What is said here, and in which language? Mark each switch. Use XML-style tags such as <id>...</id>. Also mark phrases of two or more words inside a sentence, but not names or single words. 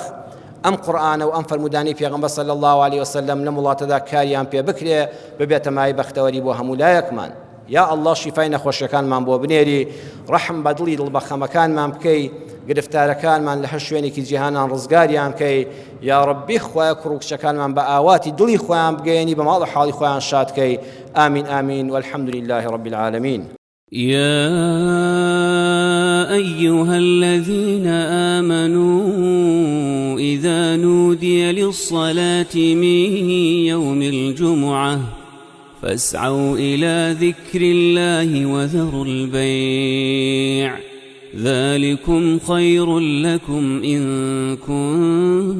<ckb>ئەم قورئانە و ئەم فەرمودانی پێغەمبەر</ckb> <ar>صلی الله علیه وسلم</ar> <ckb>لە وڵاتەدا کاریان پێ بکرێ ببێتە مای بەختەوەری بۆ هەموو لایەکمان. یا الله شیفای نەخۆشیەکانمان بۆ بنێری ڕەحم بە دڵی دڵبەخەمەکانمان بکەی گرفتارەکانمان لە هەر شوێنێکی جیهانان ڕزگاریان بکەی. یا ڕەبی خوای کوڕکچەکانمان بە ئاواتی دڵی خۆیان بگەێنی بە ماڵ و حاڵی خۆیان شاد کەی.</ckb> <ar>ئامین ئامین والحمد لله رب العالمين. يا أيها الذين آمنوا إذا نودي للصلاة من يوم الجمعة فاسعوا إلى ذكر الله وذروا البيع ذلكم خير لكم إن كنتم</ar>